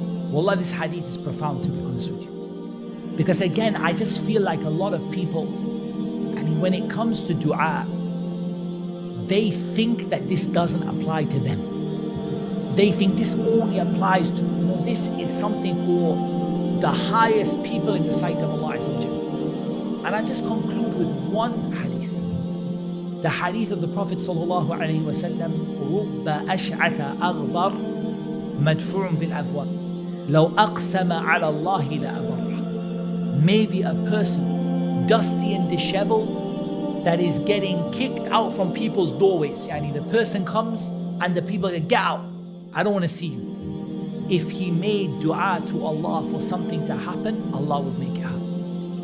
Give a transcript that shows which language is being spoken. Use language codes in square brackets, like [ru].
[en] Wallah, this hadith is profound, to be honest with you. Because again, I just feel like a lot of people, and when it comes to dua, they think that this doesn't apply to them. They think this only applies to, this is something for the highest people in the sight of Allah Azza wa Jalla. And I just conclude with one hadith. The hadith of the Prophet [ar] sallallahu alaihi wasallam, رُبَّ أَشْعَثَ أَغْبَرْ مَدْفُعٌ بِالْأَبْوَابِ لَوْ أَقْسَمَ عَلَى اللَّهِ لَأَبَرَّ. [en] Maybe a person dusty and disheveled that is getting kicked out from people's doorways. Yani the person comes and the people say, get out, I don't want to see you. If he made dua to Allah for something to happen, Allah would make it happen.